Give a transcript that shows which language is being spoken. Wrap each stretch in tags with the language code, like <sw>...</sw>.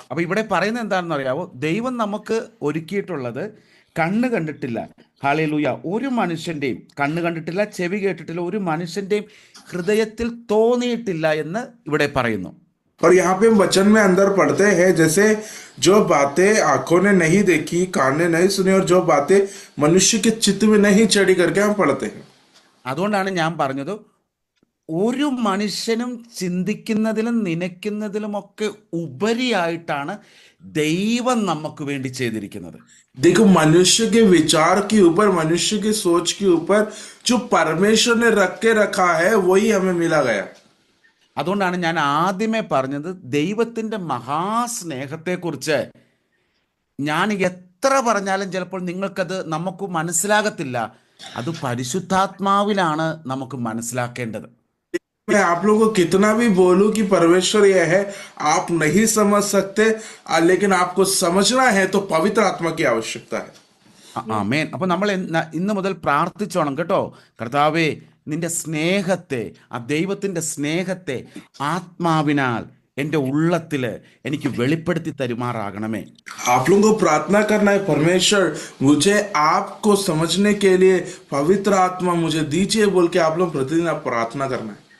<ml>അപ്പൊ ഇവിടെ പറയുന്നത് എന്താണെന്ന് അറിയാവോ? ദൈവം നമുക്ക് ഒരുക്കിയിട്ടുള്ളത് കണ്ണ് കണ്ടിട്ടില്ല, ഹല്ലേലൂയ, ഒരു മനുഷ്യന്റെയും കണ്ണ് കണ്ടിട്ടില്ല, ചെവി കേട്ടിട്ടില്ല, ഒരു മനുഷ്യന്റെയും ഹൃദയത്തിൽ തോന്നിയിട്ടില്ല എന്ന് ഇവിടെ പറയുന്നു.</ml> <hi>और यहाँ पे हम वचन में अंदर पढ़ते हैं, जैसे जो बातें आंखों ने नहीं देखी, कान ने नहीं सुनी और जो बातें मनुष्य के चित्त में नहीं चढ़ी करके हम पढ़ते हैं.</hi> <ml>അതുകൊണ്ടാണ് ഞാൻ പറഞ്ഞത്, ഒരു മനുഷ്യനും ചിന്തിക്കുന്നതിലും നനയ്ക്കുന്നതിലുമൊക്കെ ഉപരിയായിട്ടാണ് ദൈവം നമുക്ക് വേണ്ടി ചെയ്തിരിക്കുന്നത്.</ml> <hi>देखो मनुष्य के विचार के ऊपर, मनुष्य की सोच के ऊपर जो परमेश्वर ने रख के रखा है वही हमें मिला गया.</hi> <ml>അതുകൊണ്ടാണ് ഞാൻ ആദ്യമേ പറഞ്ഞത്, ദൈവത്തിൻ്റെ മഹാസ്നേഹത്തെക്കുറിച്ച് ഞാൻ എത്ര പറഞ്ഞാലും ചിലപ്പോൾ നിങ്ങൾക്കത് നമുക്ക് മനസ്സിലാകത്തില്ല. അത് പരിശുദ്ധാത്മാവിലാണ് നമുക്ക് മനസ്സിലാക്കേണ്ടത്.</ml> <hi>मैं आप लोगों को कितना भी बोलूं कि परमेश्वर यह है, आप नहीं समझ सकते, लेकिन आपको समझना है तो पवित्र आत्मा की आवश्यकता है.</hi> <ml>ആമേൻ. അപ്പൊ നമ്മൾ ഇന്ന് മുതൽ പ്രാർത്ഥിച്ചോണം കേട്ടോ. കർത്താവേ, നിന്റെ സ്നേഹത്തെ, ആ ദൈവത്തിന്റെ സ്നേഹത്തെ ആത്മാവിനാൽ എൻ്റെ ഉള്ളത്തില് എനിക്ക് വെളിപ്പെടുത്തി തരുമാറാകണമേ.</ml> <hi>आप लोगों को प्रार्थना करना है, परमेश्वर मुझे आपको समझने के लिए पवित्र आत्मा मुझे दीजिए बोल के आप लोग प्रतिदिन आप प्रार्थना करना है.</hi>